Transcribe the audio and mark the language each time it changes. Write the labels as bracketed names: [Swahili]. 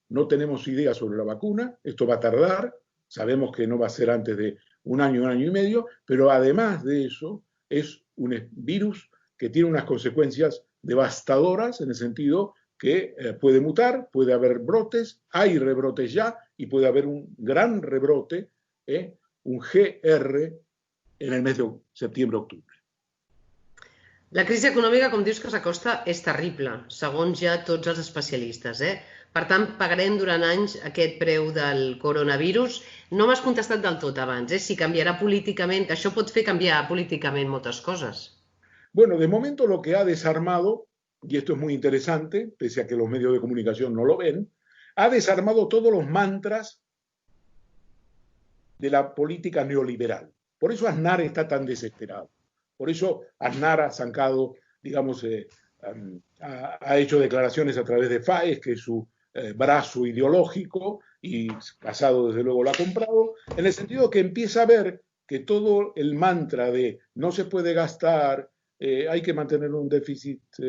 [Spanish] No tenemos idea sobre la vacuna, esto va a tardar, sabemos que no va a ser antes de un año y medio, pero además de eso es un virus que tiene unas consecuencias devastadoras en el sentido que puede mutar, puede haber brotes, hay rebrotes ya y puede haber un gran rebrote, un GR en el mes de septiembre-octubre. [Catalan] La crisi econòmica, com dius que s'acosta, és terrible, segons ja tots els especialistes. Per tant, pagarem durant anys aquest preu del coronavirus. No m'has contestat del tot abans, si canviarà políticament, que això pot fer canviar políticament moltes coses. [Spanish] Bueno, de momento lo que ha desarmado, y esto es muy interesante, pese a que los medios de comunicación no lo ven, ha desarmado todos los mantras de la política neoliberal. Por eso Aznar está tan desesperado. Por eso Aznar ha sacado, digamos, ha hecho declaraciones a través de FAES, que es su brazo ideológico, y Casado desde luego lo ha comprado, en el sentido que empieza a ver que todo el mantra de no se puede gastar, hay que mantener un déficit